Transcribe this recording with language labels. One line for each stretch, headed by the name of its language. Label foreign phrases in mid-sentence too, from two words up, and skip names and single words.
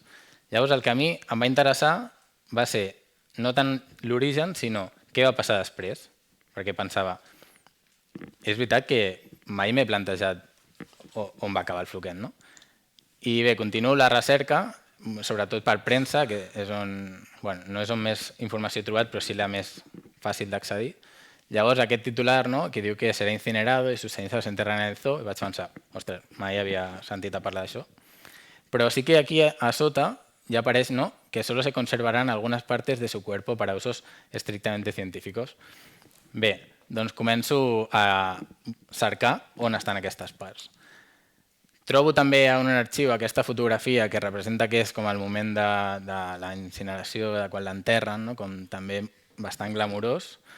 Catalan: Llavors el que a mi em va interessar va ser no tant l'origen, sinó què va passar després, perquè pensava, és veritat que mai m'he plantejat on va acabar el floquet, no? I bé, continuo la recerca, sobretot per premsa, que és on, no és on més informació he trobat, però sí la més fàcil d'accedir. Llavors, aquest titular que diu que serà incinerado i
Spanish: sus cenizas se enterran en el zoo,
Catalan: i vaig pensar, ostres, mai havia sentit a parlar d'això. Però sí que aquí a sota ya apareix que
Spanish: solo se conservarán algunas partes de su cuerpo para usos estrictamente científicos.
Catalan: Bé, doncs començo a cercar on estan aquestes parts. Trobo també en un arxiu aquesta fotografia que representa que és com el moment de la incineració, de quan l'enterren, com també bastant glamurós.